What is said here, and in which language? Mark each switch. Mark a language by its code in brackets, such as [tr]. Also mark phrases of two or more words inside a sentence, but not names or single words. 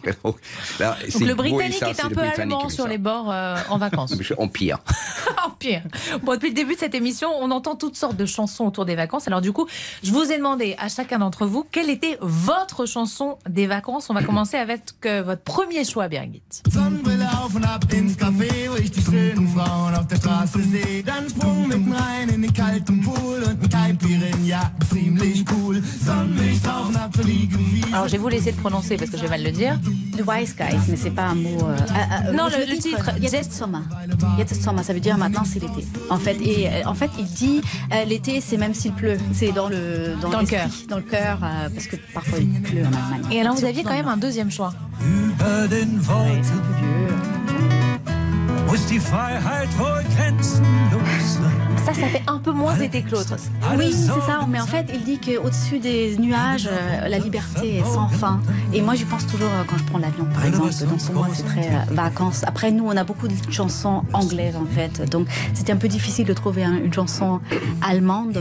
[fr] Donc le Britannique est un peu allemand sur les bords en vacances. Empire. Empire. Bon, depuis le début de cette émission, on entend toutes sortes de chansons autour des vacances. Alors du coup, je vous ai demandé à chacun d'entre vous quelle était votre chanson des vacances. On va commencer avec votre premier choix, Birgit. [de] Sonnenbrille auf und ab ins Café, wo ich die schönen Frauen auf der Straße sehe. Dann Sprung mitten rein in den kalten Pool und ein Kaipirin, ja, ziemlich cool. Sonnenlicht drauf und ab zur Liege wie... [fr] Alors je vais vous laisser le prononcer parce que je vais mal le dire. The Wise Guys, mais c'est pas un mot... non, le titre. [de] Jetzt Sommer. Jetzt Sommer, [fr] ça veut dire maintenant c'est l'été. En fait, il dit l'été c'est même s'il pleut. C'est dans le cœur. Dans le cœur, parce que parfois il pleut en Allemagne. Et alors vous aviez quand même un deuxième choix. [de] Über den Wolken, wo ist die Freiheit wohl grenzenlos? [fr] Ça fait un peu moins été que l'autre. Oui, c'est ça. Mais en fait, il dit qu'au-dessus des nuages, la liberté est sans fin. Et moi, j'y pense toujours quand je prends l'avion, par exemple. Donc pour moi, c'est très vacances. Après, nous, on a beaucoup de chansons anglaises, en fait. Donc c'était un peu difficile de trouver une chanson allemande.